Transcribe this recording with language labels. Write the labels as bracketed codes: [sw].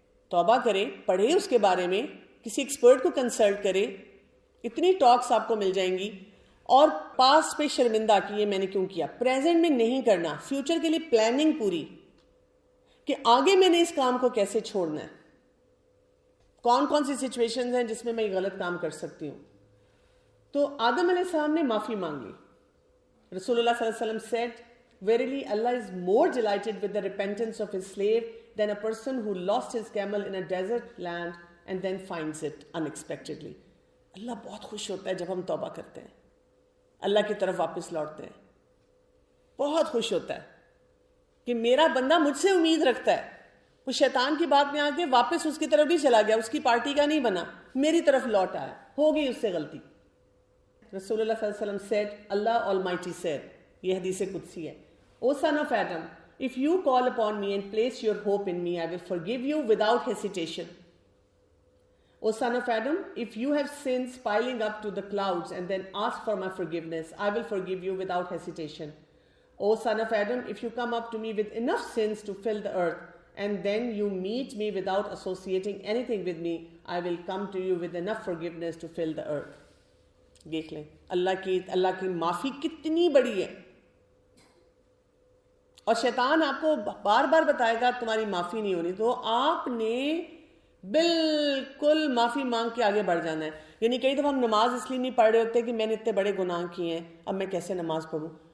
[ur] توبہ کرے، پڑھے اس کے بارے میں، کسی ایکسپرٹ کو کنسلٹ کرے، اتنی ٹاکس آپ کو مل جائیں گی. اور پاس پہ شرمندہ کہ یہ میں نے کیوں کیا. پریزنٹ میں نہیں کرنا، فیوچر کے لیے پلاننگ پوری کہ آگے میں نے اس کام کو کیسے چھوڑنا ہے، کون کون سی سچویشنز ہیں جس میں میں یہ غلط کام کر سکتی ہوں. تو آدم علیہ السلام نے معافی مانگ لی. [en] رسول اللہ صلی اللہ علیہ وسلم said, Verily Allah is more delighted with the repentance of his slave than a person who lost his camel in a desert land and then finds it unexpectedly. [ur] اللہ بہت خوش ہوتا ہے جب ہم توبہ کرتے ہیں، اللہ کی طرف واپس لوٹتے ہیں. بہت خوش ہوتا ہے کہ میرا بندہ مجھ سے امید رکھتا ہے. وہ شیطان کی بات میں آ کے واپس اس کی طرف نہیں چلا گیا، اس کی پارٹی کا نہیں بنا، میری طرف لوٹ آیا. ہو گئی اس سے غلطی. [en] رسول اللہ صلی اللہ علیہ وسلم said, Allah Almighty said, [ur] یہ حدیث قدسی ہے, [en] O son of Adam, if you call upon me and place your hope in me, I will forgive you without hesitation. O son of Adam, if you have sins piling up to the clouds and then ask for my forgiveness, I will forgive you without hesitation. O son of Adam, if you come up to me with enough sins to fill the earth and then you meet me without associating anything with me, I will come to you with enough forgiveness to fill the earth. [ur] دیکھ لیں اللہ کی معافی کتنی بڑی ہے. اور شیطان آپ کو بار بار بتائے گا تمہاری معافی نہیں ہونی، تو آپ نے بالکل معافی مانگ کے آگے بڑھ جانا ہے. یعنی کئی دفعہ ہم نماز اس لیے نہیں پڑھ رہے ہوتے کہ میں نے اتنے بڑے گناہ کیے ہیں، اب میں کیسے نماز پڑھوں.